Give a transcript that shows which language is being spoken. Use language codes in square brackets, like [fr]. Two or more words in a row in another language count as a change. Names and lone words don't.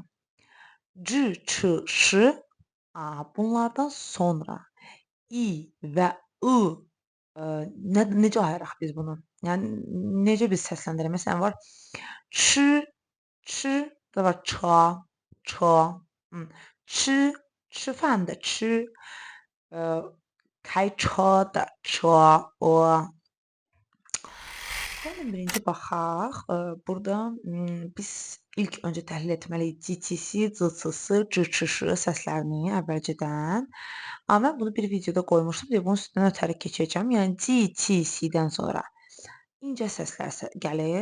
[az] C, ç, ş, bunlardan sonra i və ı necə ayıraq biz bunu? Yəni necə biz səsləndirək? Məsələn var ç, ç, da var ça, ça, ç, [zh] 吃饭的吃，开车的车， [az] Gəlin birinci baxaq. Burada biz ilk öncə təhlil etməliyik c-si, c-sı, c-ç-şı səslərini əvvəlcədən. Amma mən bunu bir videoda qoymuşdum deyə bunun üstündən ötəri keçəcəm. Yəni c-si-dən sonra incə səslər gəlir.